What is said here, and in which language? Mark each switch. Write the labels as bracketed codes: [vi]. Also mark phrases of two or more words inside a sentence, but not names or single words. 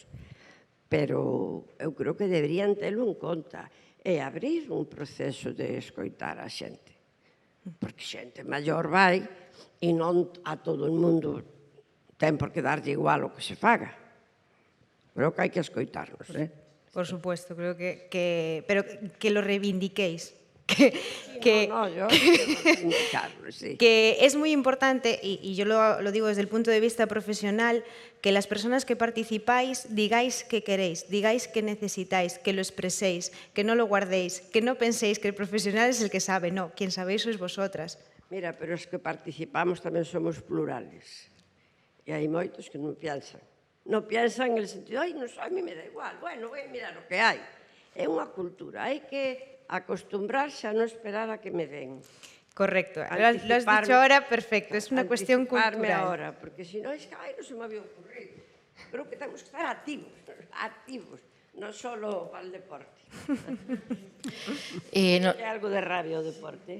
[gl] Pero eu creo que deberían telo en conta e abrir un proceso de escoitar a xente. Porque xente maior vai e non a todo o mundo ten por que darlle igual o que se faga. Creo que hai que escoitarnos, [es] Por supuesto, creo pero que lo reivindiquéis. Que es muy importante, y yo lo digo desde el punto de vista profesional, que las personas que participáis digáis qué queréis, digáis qué necesitáis, que lo expreséis, que no lo guardéis, que no penséis que el profesional es el que sabe, no, quien sabéis sois vosotras. Mira, pero es que participamos tamén somos plurales. [gl] E hai moitos que non piensan. [es] Non piensan en el sentido, a mí me da igual, bueno, voy a mirar [gl] o que hai. É unha cultura, hai que [es] acostumbrarse a no esperar a que me den. Correcto, lo has dicho ahora perfecto, es una cuestión cultural. Ahora, porque si no es que no se me había ocurrido. Creo que tenemos que estar activos, no solo para el deporte. Hay algo de rabia o deporte.